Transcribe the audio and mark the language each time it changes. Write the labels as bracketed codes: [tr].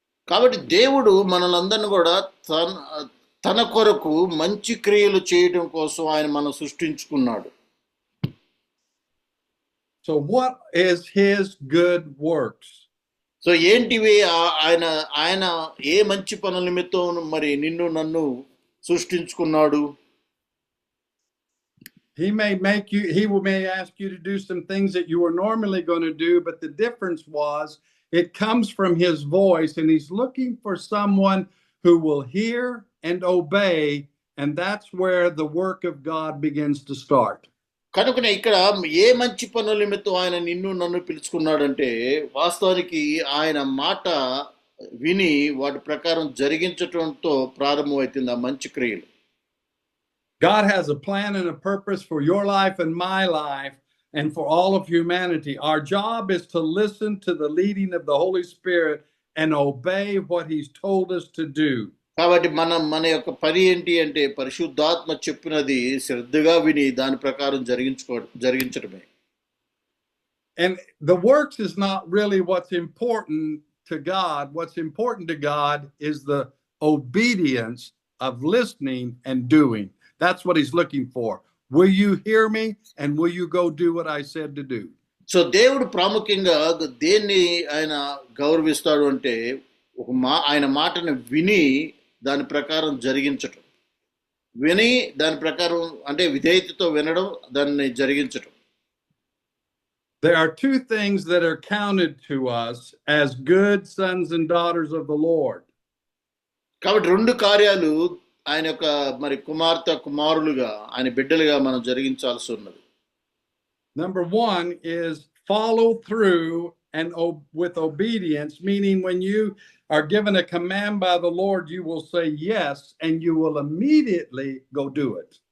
[te] కాబట్టి దేవుడు మనలందరిని కూడా తన కొరకు మంచి క్రియలు చేయడం కోసం ఆయన మనం సృష్టించుకున్నాడు. [en] So what is His good works? [te] So ఏంటివి ఆయన ఏ మంచి పనుల నిమిత్తం మరి నిన్ను నన్ను సృష్టించుకున్నాడు? [en] He may ask you to do some things that you were normally going to do, but the difference was it comes from His voice, and He's looking for someone who will hear and obey, and that's where the work of God begins to start. [te] కనుకనే ఇక్కడ ఏ మంచి పనుల నిమిత్తం ఆయన నిన్ను నన్ను పిలుచుకున్నాడంటే వాస్తవానికి ఆయన మాట విని వాటి ప్రకారం జరిగించటంతో ప్రారంభమవుతుంది ఆ మంచి క్రియలు. [en] God has a plan and a purpose for your life and my life and for all of humanity. Our job is to listen to the leading of the Holy Spirit and obey what He's told us to do. [te] కాబట్టి మన యొక్క పని ఏంటి అంటే పరిశుద్ధాత్మ చెప్పినది శ్రద్ధగా విని దాని ప్రకారం జరిగించడమే. [en] And the works is not really what's important to God. What's important to God is the obedience of listening and doing. That's what He's looking for. Will you hear me and will you go do what I said to do? [te] So దేవుడు ప్రాముఖ్యంగా దేన్ని ఆయన గౌరవిస్తాడు అంటే ఆయన మాటను విని దాని ప్రకారం జరిగించటం. విని దాని ప్రకారం అంటే విధేయతతో వినడం, దాన్ని జరిగించటం. [en] There are two things that are counted to us as good sons and daughters of the Lord. [te] కాబట్టి రెండు కార్యాలు ఆయన యొక్క మరి కుమారులుగా ఆయన బిడ్డలుగా మనం జరిగించాల్సి ఉన్నది. [en] Number one is follow through and with obedience, meaning when you are given a command by the Lord, you will say yes, and you will immediately go do it.